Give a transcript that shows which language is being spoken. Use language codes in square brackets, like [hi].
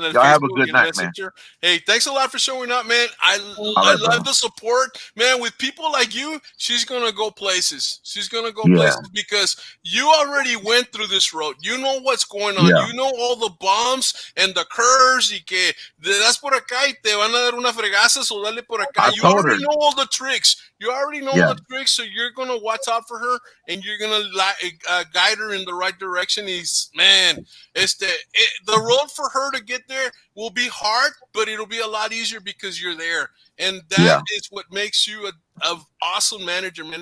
[en] Y'all have a good night, man. Hey, thanks a lot for showing up, man. I love the support, man. With people like you, she's gonna go places. She's gonna go places because you already went through this road. You know what's going on. Yeah. You know all the bumps and the curves. [es] Y que le das por acá y te van a dar una fregaza, so dale por acá. [en] You already know all the tricks. You already know the tricks, so you're gonna watch out for her and you're gonna guide her in the right direction. The road for her to get there will be hard, but it'll be a lot easier because you're there. And that is what makes you a awesome manager, man.